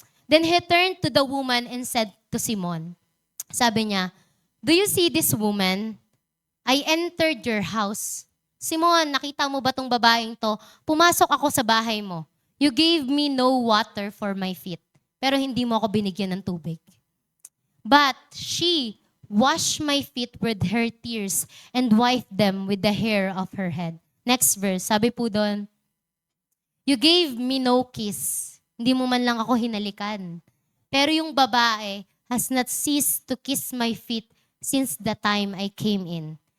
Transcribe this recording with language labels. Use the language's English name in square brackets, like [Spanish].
[English] Then he turned to the woman and said to Simon, [Filipino] sabi niya, [English] do you see this woman? I entered your house. [Filipino] Simon, nakita mo ba tong babaeng to? Pumasok ako sa bahay mo. [English] You gave me no water for my feet. [Filipino] Pero hindi mo ako binigyan ng tubig. [English] But she washed my feet with her tears and wiped them with the hair of her head. Next verse, [Filipino] sabi po doon, [English] you gave me no kiss. [Filipino] Hindi mo man lang ako hinalikan. Pero yung babae, [English] has not ceased to kiss my feet since the time I came in.